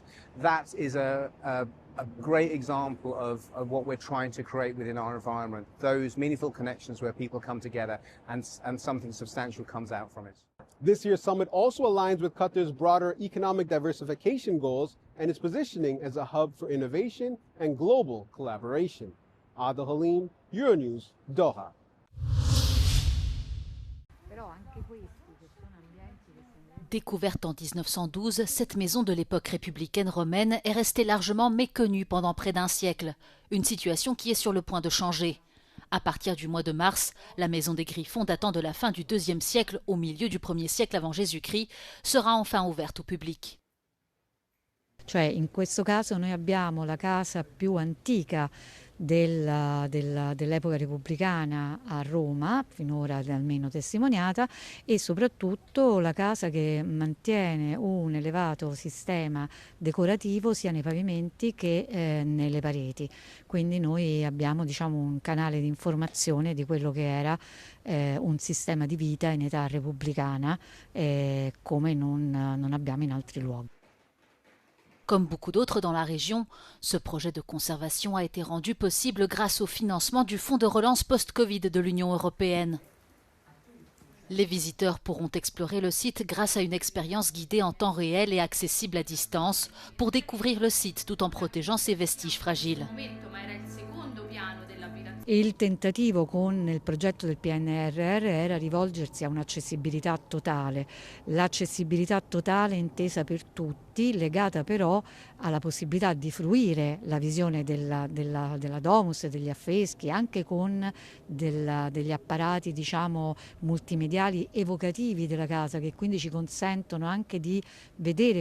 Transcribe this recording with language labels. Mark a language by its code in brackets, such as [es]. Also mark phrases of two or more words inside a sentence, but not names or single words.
[en] That is a great example of what we're trying to create within our environment, those meaningful connections where people come together and something substantial comes out from it. This year's summit also aligns with Qatar's broader economic diversification goals and its positioning as a hub for innovation and global collaboration. Adel Halim, Euronews, Doha. [fr] Découverte en 1912, cette maison de l'époque républicaine romaine est restée largement méconnue pendant près d'un siècle, une situation qui est sur le point de changer. À partir du mois de mars, la maison des Griffons datant de la fin du IIe siècle au milieu du 1er siècle avant Jésus-Christ sera enfin ouverte au public. [it] Cioè in questo caso noi abbiamo la casa più antica dell'epoca repubblicana a Roma, finora almeno testimoniata, e soprattutto la casa che mantiene un elevato sistema decorativo sia nei pavimenti che nelle pareti. Quindi noi abbiamo, diciamo, un canale di informazione di quello che era un sistema di vita in età repubblicana come non abbiamo in altri luoghi. [fr] Comme beaucoup d'autres dans la région, ce projet de conservation a été rendu possible grâce au financement du Fonds de relance post-Covid de l'Union européenne. Les visiteurs pourront explorer le site grâce à une expérience guidée en temps réel et accessible à distance pour découvrir le site tout en protégeant ses vestiges fragiles. [it] Il tentativo con il progetto del PNRR era rivolgersi a un'accessibilità totale, l'accessibilità totale intesa per tutti, legata però alla possibilità di fruire la visione della domus e degli affreschi, anche con degli apparati, diciamo, multimediali evocativi della casa, che quindi ci consentono anche di vedere